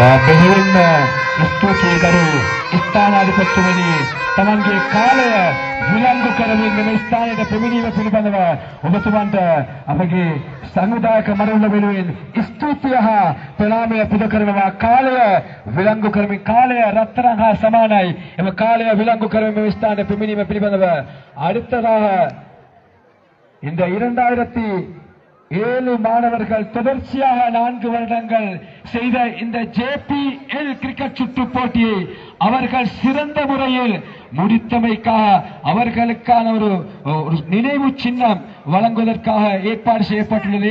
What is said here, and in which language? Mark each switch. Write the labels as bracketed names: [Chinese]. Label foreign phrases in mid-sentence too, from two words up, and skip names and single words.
[Sinhala] මෙහෙම ස්තුතියි කරු ස්ථානාධිපතිතුමනි තමන්ගේ කාලය විලංගු කරමින් මේ ස්ථානයට පැමිණීම පිළිබඳව ඔබතුමන්ට අපගේ සංවිධායක මණ්ඩල වෙනුවෙන් ස්තුතිය හා ප්‍රණාමය පුද කරනවා. කාලය විලංගු කරමින් කාලය රත්තරන් හා සමානයි. එම කාලය විලංගு කරමින් මේ ස්ථානයට පැමිණීම පිළිබඳව [Tamil] அடுத்ததாக இந்த 2007 மாணவர்கள் தொடர்ச்சியாக 4 வருடங்கள் செய்த இந்த JPL கிரிக்கெட் சுற்று போட்டியை அவர்கள் சிறந்த முறையில் முடித்தமைக்காக அவர்களுக்கான ஒரு நினைவு சின்னம் வழங்குவதற்காக ஏற்பாடு செய்யப்பட்டுள்ளது.